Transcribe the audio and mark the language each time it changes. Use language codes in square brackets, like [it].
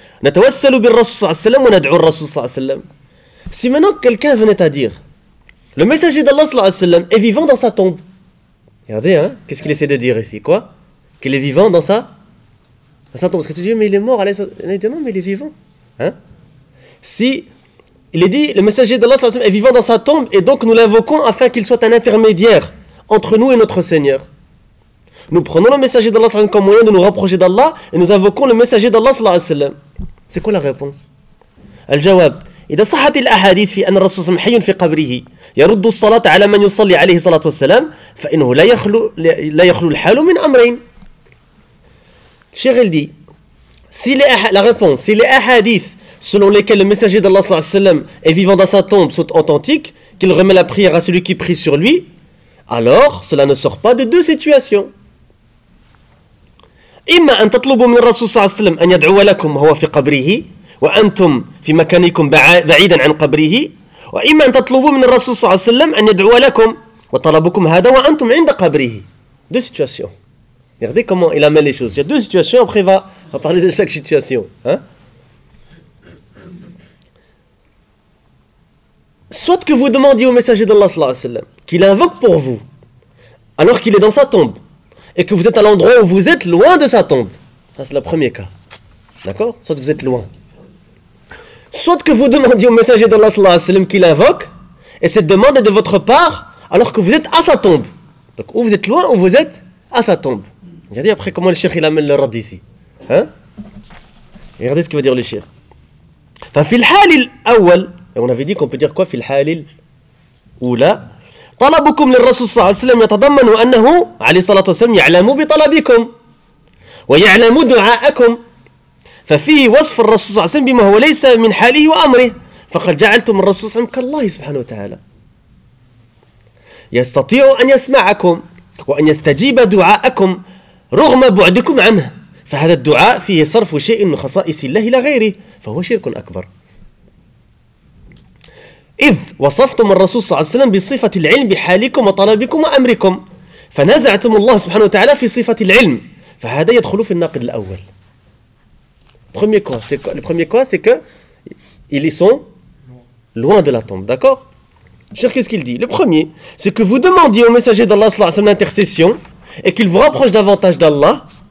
[ar] نتوسل بالرسول صلى الله عليه وسلم وندعو الرسول صلى الله عليه وسلم. [fr] Si maintenant quelqu'un venait à dire, le messager d'Allah [ar] صلى الله عليه وسلم [fr] est vivant dans sa tombe. Regardez, qu'est-ce qu'il essaie de dire ici? Quoi? Qu'il est vivant dans sa tombe. Parce que tu dis, mais il est mort. Il dit, non, mais il est vivant. Si il est dit, le messager d'Allah [ar] صلى الله عليه وسلم [fr] est vivant dans sa tombe, et donc nous l'invoquons afin qu'il soit un intermédiaire entre nous et notre Seigneur. Nous prenons le messager d'Allah [ar] sallallahu alayhi wa sallam [fr] comme moyen de nous rapprocher d'Allah, et nous invoquons le messager d'Allah sallallahu alayhi wa sallam. C'est quoi la réponse? Al-Jawab. [ar] إذا صحت الأحاديث في أن الرسول صلى الله عليه وسلم حي في قبره يرد الصلاة على من يصلي عليه الصلاة والسلام، فإنه لا يخلو الحال من أمرين. [fr] شغل دي la réponse, si les hadiths selon lesquels le messager d'Allah [ar] sallallahu alayhi wa sallam [fr] est vivant dans sa tombe sont authentiques, qu'il remet la prière à celui qui prie sur lui, alors cela ne sort pas de deux situations. [ar] إما أن تطلبوا من الرسول صلى الله عليه وسلم أن يدعو لكم وهو في قبره وأنتم في مكانكم بعيدا عن قبره، وإما أن تطلبوا من الرسول صلى الله عليه وسلم أن يدعو لكم وطلبكم هذا وأنتم عند قبره. [fr] Deux situations. Regardez comment il amène les choses. Il y a deux situations, après on va parler de chaque situation. Hein? Soit que vous demandiez au messager d'Allah [ar] sallallahu alayhi wa sallam [fr] qu'il invoque pour vous, alors qu'il est dans sa tombe, et que vous êtes à l'endroit où vous êtes loin de sa tombe. Ça, c'est le premier cas. D'accord ? Soit vous êtes loin. Soit que vous demandiez au messager d'Allah [ar] sallallahu alayhi wa sallam [fr] qu'il invoque, et cette demande est de votre part, alors que vous êtes à sa tombe. Donc, ou vous êtes loin, ou vous êtes à sa tombe. Regardez après comment le cheikh il amène le rad ici. Regardez ce qu'il va dire le cheikh. Enfin, fil halil awal, et on avait dit qu'on peut dire quoi, [ar] fil halil oula, طلبكم للرسول صلى الله عليه وسلم يتضمن أنه عليه الصلاة والسلام يعلم بطلبكم ويعلم دعاءكم، ففيه وصف الرسول صلى الله عليه وسلم بما هو ليس من حاله وأمره، فقد جعلتم الرسول صلى الله عليه وسلم كالله سبحانه وتعالى يستطيع أن يسمعكم وأن يستجيب دعاءكم رغم بعدكم عنه، فهذا الدعاء فيه صرف شيء من خصائص الله لغيره، فهو شرك أكبر. إذ وصفتم الرسول صلى الله عليه وسلم بصفة العلم بحالكم وطلبكم وأمركم، فنزعتم الله سبحانه وتعالى في صفة العلم، فهذا يدخل في الناقد الأول. [fr] Premier quoi, c'est quoi? Le premier quoi, c'est que ils sont loin de la tombe, d'accord? Cher, qu'est-ce qu'il dit? Le premier, c'est que vous demandiez au messager d'Allah [ar] صلى الله عليه وسلم [fr] l'intercession et qu'il vous rapproche davantage d'Allah.